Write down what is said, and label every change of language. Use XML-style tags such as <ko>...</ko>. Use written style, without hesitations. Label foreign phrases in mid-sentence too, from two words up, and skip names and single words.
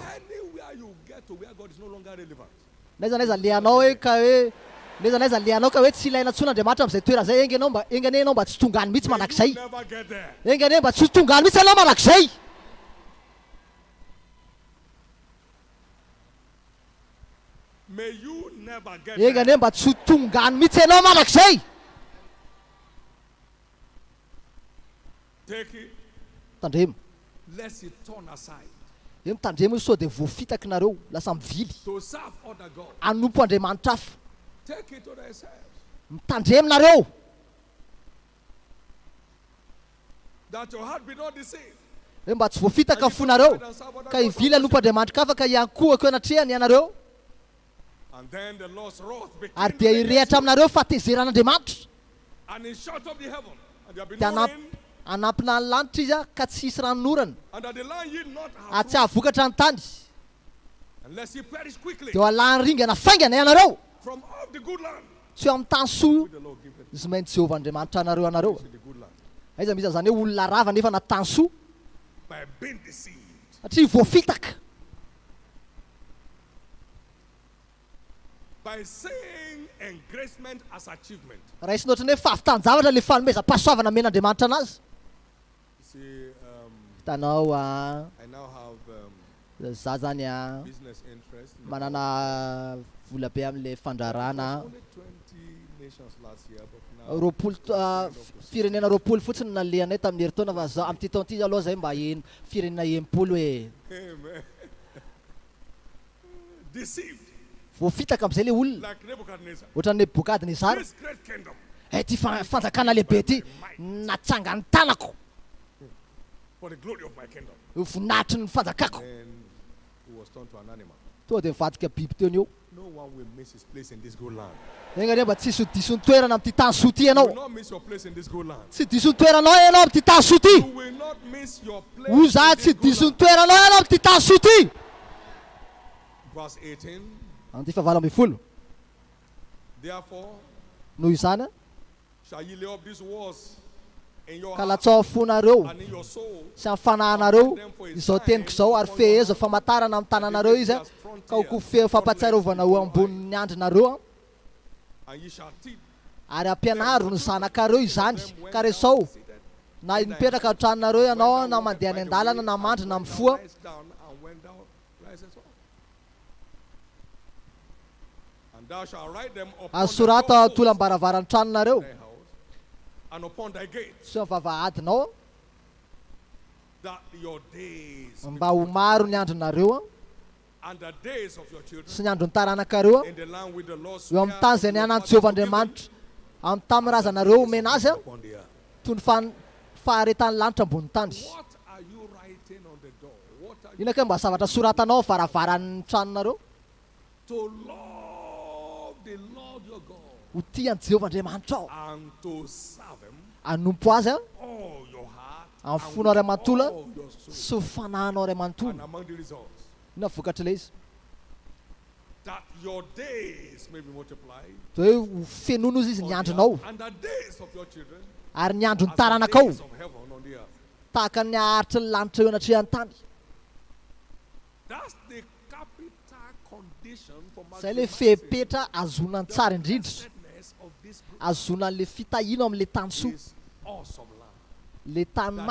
<en>Anywhere you get to where God is no longer relevant,</en> <mg>Naiza lianao hoe ka hoe naiza lianao ka hoe tsy ilaina intsony Andriamanitra amin'izay toerana zay engane ianao mba tsy tongany mihitsy manak'izay.</mg> <en>you never get there.</en> <mg>Engane mba tsy tongany mihitsy ianao manak'izay.</mg> <en>May you never get there.</en> <mg>Engane mba tsy tongany mihitsy ianao manak'izay.</mg> <en>Take it,</en> <mg>Tandremo.</mg> <en>lest it turn aside</en> <mg>Eo mitandremo izy sao dia voafitaky nareo lasa mivily</mg> <en>to serve other gods.</en> <mg>anompo Andriamanitra hafa.</mg> <en>Take it to themselves.</en> <mg>Mitandremo nareo</mg> <en>That your heart be not deceived.</en> <mg>hoe mba tsy voafitaka ny fonareo ka hivily anompo Andriamanitra hafa ka iankohako anatrehany ianareo</mg> <en>And then the Lord's wrath</en> <mg>ary</mg> <en>became</en> <mg>dia</mg> <en>against</en> <mg>hirehatra</mg> <en>you,</en> <mg>aminareo fahatezeran'Andriamanitra</mg> <en>and he shut up the heaven, and there be</en> <mg>dia</mg> <en>no rain,</en> <mg>anampina ny lanitra izy a ka tsy hisy ranorana</mg> <en>and that the land yield not a her</en> <mg>tsy</mg> <en>fruit,</en> <mg>ahavokatra ny tany</mg> <en>unless he perish quickly.</en> <mg>dia alany ringana faingana ianareo</mg> <en>From off the good land,</en> <mg>tsy eo amin'ny tany soa</mg> <en>the Lord give it</en> <mg>izy maintsy Jehovah Andriamanitra anareo</mg> <en>to the good land</en> <mg>aiza misy zany hoe olona rava nefa na tany soa</mg> <en>by being deceived.</en> <mg>satria voafitaka</mg> <en>By saying engracement as achievement.</en> <mg>raha isy notrany hoe fahavitan-javatra le fanomezam-pahasoavana men'Andriamanitra anazy.</mg> <en>You see,</en> <mg>Hitanao</mg> <en>I now have</en> <mg>za zany a</mg> <en>business interest.</en> <mg>manana vola be amin'le fandrarana</mg> <en>Only 20 nations last year, but now</en> <mg>roapolo firenena roapolo fotsiny nalehanay tamin'ny herintaona fa za amin'ity taona ity aloha zay mba firenena enimpolo hoe</mg> <en>amen. Deceived</en> <mg>voafitaka amin'izay le olona</mg> <en>like Nebuchadnezzar.</en> <mg>ohatran'ny Nebukadnezary</mg> <en>This great kingdom</en> <mg>ty fanjakana lehibe ty natsanga ny tanako</mg> <en>for the glory of my kingdom.</en> <mg>voninahitry ny fanjakako</mg> <en>And he was turned to an animal.</en> <mg>tonga dia mivadika biby teo eo</mg> <en>No one will miss his place in this good land.</en> <mg>engany mba tsisy diso ny toerana amin'ity tany soa ty</mg> <en>You</en> <mg>ianao</mg> <en>will not miss your place in this good land.</en> <mg>tsy diso ny toeranao ianao amin'ity tany soa ty</mg> <en>You will not miss your place</en> <mg>ho za</mg> <en>in</en> <mg>tsy</mg> <en>this good</en> <mg>diso ny</mg> <en>land.</en> <mg>toeranao ianao amin'ity tany soa ty.</mg> <en>Verse 18.</en> <mg>Anty fahavalo ambin'ny folo</mg> <en>Therefore</en> <mg>noho izany a</mg> <en>shall ye lay up these words in your</en> <mg>ka</mg> <en>heart</en> <mg>latsao fonareo</mg> <en>and in your soul,</en> <mg>sy amin'ny fanahinareo izao teniko izao ary fehezo famantarana amin'ny tananareo izy a ka ho kofeho fampatsiarovana ho ambonin'ny andrinareo a</mg> <en>and ye shall teach</en> <mg>ary ampianaro ny zanakareo izany ka resao na nipetraka an-tranonareo ianao na mandeha any an-dalana na mandry na mifoa</mg> <en>lies down and when thou risest up. And thou shalt write them upon</en> <mg>azo</mg> <en>the</en> <mg>sorata</mg> <en>doorposts</en> <mg>tolam-baravarany tranonareo</mg> <en>of thy house and upon thy gates,</en> <mg>sy mivavahadinao</mg> <en>that your days</en> <mg>mba ho maro ny andronareo</mg> <en>and the days of your children</en> <mg>sy ny andron'ny taranakareo</mg> <en>in the land with the Lord</en> <mg>eo amin'ny tany izay nianany Jehovah Andriamanitra amin'ny tamin'razanareo omena azy a</mg> <en>upon the earth.</en> <mg>toy ny faharetan'ny lanitra ambony tany.</mg> <en>What are you writing on the door? What are you</en> <mg>Ina ka mba zavatra soratanao varavaran'ny tranonareo</mg> <en>to love the Lord your God</en> <mg>ho tian'i Jehovah Andriamanitra ao</mg> <en>and to serve him</en> <mg>anompo azy a</mg> <en>all your heart</en> <mg>amin'ny</mg> <en>and</en> <mg>fonao ray</mg> <en>with</en> <mg>manontolo</mg> <en>all your soul.</en> <mg>sy fanahinao ray</mg> <en>And</en> <mg>manontolo</mg> <en>among the results,</en> <mg>ina vokatra ilay izy</mg> <en>that your days may be multiplied.</en> <mg>Dia hoe fenoana izy ny andronao</mg> <en>And the days of your children</en> <mg>ary ny andron'ny</mg> <en>as the</en> <mg>taranakao</mg> <en>days of heaven on the earth.</en> <mg>tahaka ny aharitry ny lanitra eo anatrehany tany.</mg> <en>That's the capital condition for</en> <mg>Zay le</mg> <en>maximizing</en> <mg>fepetra azonany tsara indrindra,</mg> <en>blessedness of this group.</en> <mg>azonan'le fitahina amin'le tany soa,</mg> <en>This awesome land.</en> <mg>le tany</mg> <en>That the Lord</en>